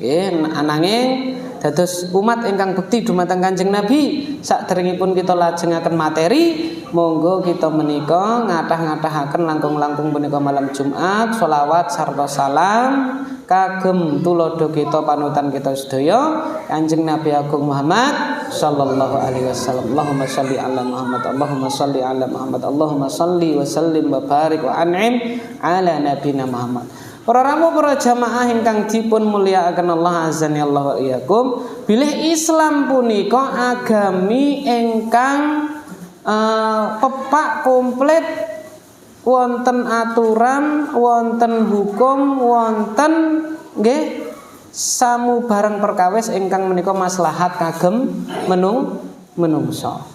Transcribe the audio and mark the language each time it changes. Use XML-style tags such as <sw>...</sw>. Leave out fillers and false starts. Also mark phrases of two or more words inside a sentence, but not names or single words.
<jv>Ananging dados umat ingkang bekti dumateng Kanjeng Nabi, saderengipun kita lajengaken materi, monggo kita menika ngathah-ngathahaken langkung-langkung punika malam Jumat, sholawat sarta salam kagem tulodo kita panutan kita sedaya Kanjeng Nabi Agung Muhammad</jv> <ar>صلى الله عليه وسلم. اللهم صل على محمد، اللهم صل على محمد، اللهم صل وسلم وبارك وأنعم على نبينا محمد.</ar> <jv>Para ramu para jamaah ingkang dipun mulyakaken</jv> <ar>الله عزني الله وإياكم,</ar> <jv>bilih Islam punika agami ingkang pepak komplit, wonten aturan, wonten hukum, wonten nggih samubarang perkawis ingkang menika maslahat kagem menungso.</jv>